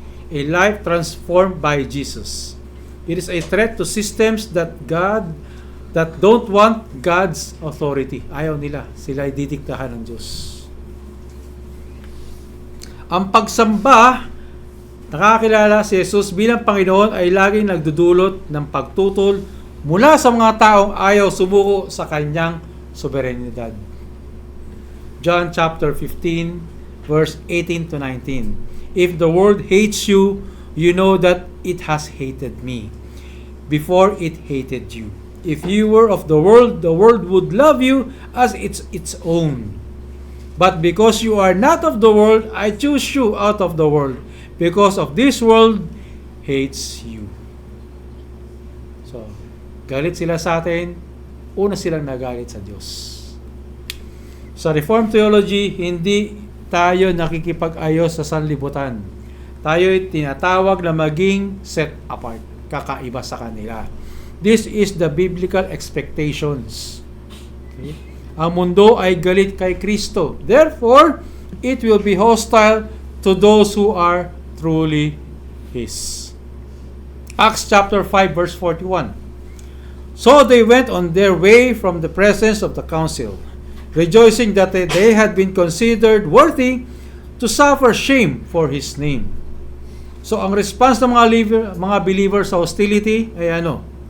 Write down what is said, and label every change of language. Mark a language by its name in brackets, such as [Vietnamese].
[English] A life transformed by Jesus. It is a threat to systems that don't want God's authority. [Filipino] Ayaw nila. Sila ay didiktahan ng Diyos. Ang pagsamba, nakakilala si Jesus bilang Panginoon ay laging nagdudulot ng pagtutol mula sa mga taong ayaw sumuko sa kanyang soberenidad. [English] John chapter 15 verse 18 to 19. If the world hates you, you know that it has hated me before it hated you. If you were of the world would love you as its own. But because you are not of the world, I choose you out of the world, because of this world hates you. [Filipino] So, galit sila sa atin, una silang nagalit sa Diyos. Sa Reformed Theology, hindi tayo nakikipag-ayos sa sanlibutan. Tayo'y tinatawag na maging [English] set apart, [Filipino] kakaiba sa kanila. [English] This is the biblical expectations. Okay? [Filipino] Ang mundo ay galit kay Kristo. [English] Therefore, it will be hostile to those who are truly His. Acts chapter 5 verse 41. So they went on their way from the presence of the council, rejoicing that they had been considered worthy to suffer shame for His name. [Filipino] So ang response ng mga believers sa hostility ay ano?